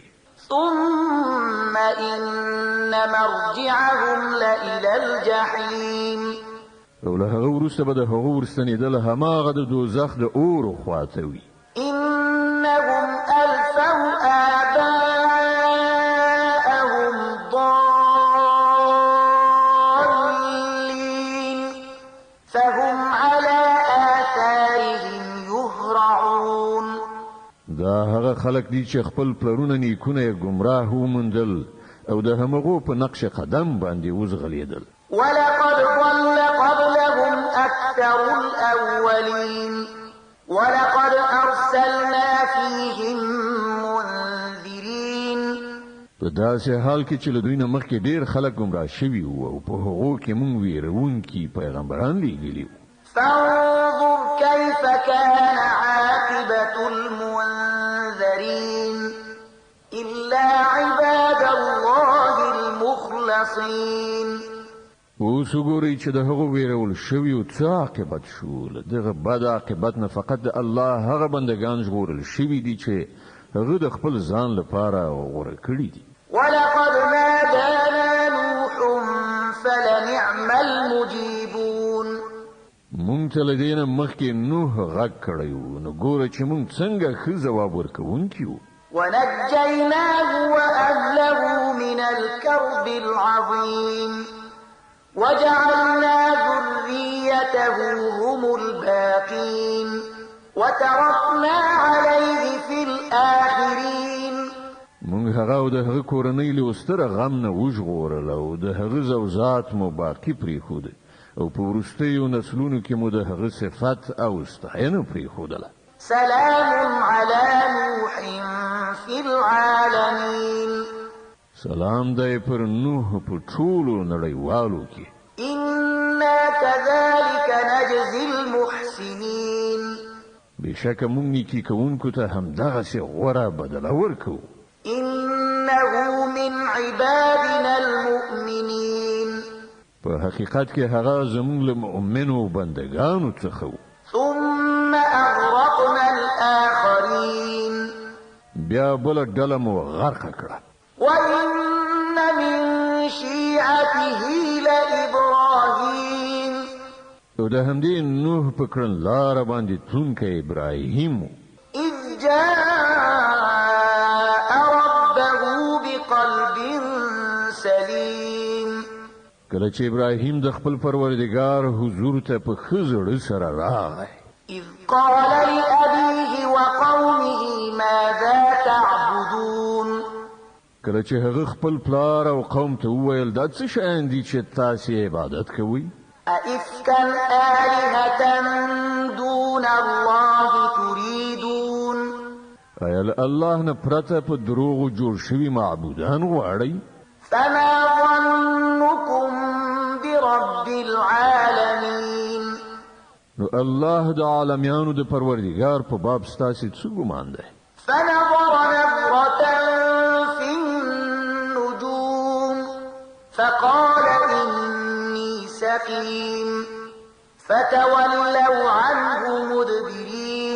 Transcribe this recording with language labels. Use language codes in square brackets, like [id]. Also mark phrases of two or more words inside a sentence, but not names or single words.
[ar] ثم إن مرجعهم لإلى الجحيم. [ps] او له هغه وروسته به د هغو ورستنېدل هماغه د دوزخ د اور خواته وي. [ar] إنهم ألفوا آباءهم ضالين فهم على آثارهم يهرعون. [ps] دا هغه خلک دي چې خپل پلرونه نیکونه یې ګمراه وموندل او د همغو په نقش قدم باندې وزغلیدل. [ar] ولقد ضل قبلهم أكثر الأولين ولقد أرسلنا فيهم منذرين. [ps] په داسې حال کې چې له دوی نه مخکې ډېر خلک ګمراه شوي وو او په هغو کې موږ ویرونکي پیغمبران لیږلي وو. [ar] فانظر كيف كان عاقبة المنذرين إلا عباد الله المخلصين. [ps] اوس وګورئ چې د هغو ویرول شویو څه عاقبت شو. له دغه بد عاقبت نه فقط د الله هغه بندگان ژغورل شوي دي چې هغه د خپل ځان لپاره غوره کړي دي. [ar] ولقد نادانا نوح فلنعم المجيبون. [ps] مونږ ته له دې نه مخکې نوح غږ کړی و، نو ګوره چې مونږ څنګه ښه ځواب ورکوونکي وو. [ar] ونجيناه وأهله من الكرب العظيم وجعلنا ذريته هم الباقين وتركنا عليه في الآخرين. [ps] مونږ هغه او د هغه کورنۍ له ستره غم نه وژغورل او د هغه زوجات مو باقي پرېښوده او په وروستیو نسلونو کې مو د هغه صفت او ستاینه پرېښودله. [ar] سلام على نوح في العالمين. [ps] سلام دی پر نوح په ټولو نړیوالو کې. [ar] إنا كذلك نجزي المحسنين. [ps] بشکه مونږ نیکي کوونکو ته همدغسې غوره بدله ورکوو. [ar] إنه من عبادنا المؤمنين. [ps] په حقیقت کې هغه زموږ له مؤمنو بندگانو څخه و. [ar] ثم أغرقنا الآخرين. [ps] بیا بله ډله مو غرقه کړه. [ar] وإن من شيعته لإبراهيم. [ps] او د همدې نوح په کړنلاره باندې تلونکی ابراهیم و. [ar] إذ جاء ربه بقلب سليم. [ps] کله چې ابراهیم د خپل پروردګار حضور ته په ښه زړه سره راغی. [ar] إذ قال لأبيه وقومه ماذا تعبدون. [ps] کله چې هغه خپل پلار او قوم ته وویل دا څه شیان دي چې تاسې عبادت کوئ؟ [ar] أئفكا آلهة دون الله تريدون. [ps] آیا له الله نه پرته په دروغو جوړ شوي معبودان غواړئ؟ [ar] فما ظنكم برب العالمين. [ps] نو الله د عالمیانو د پروردګار په باب ستاسې څه ګمان دی؟ [ar] فنظر نظرة في النجوم فقال إني سقيم فتولوا عنه مدبرين.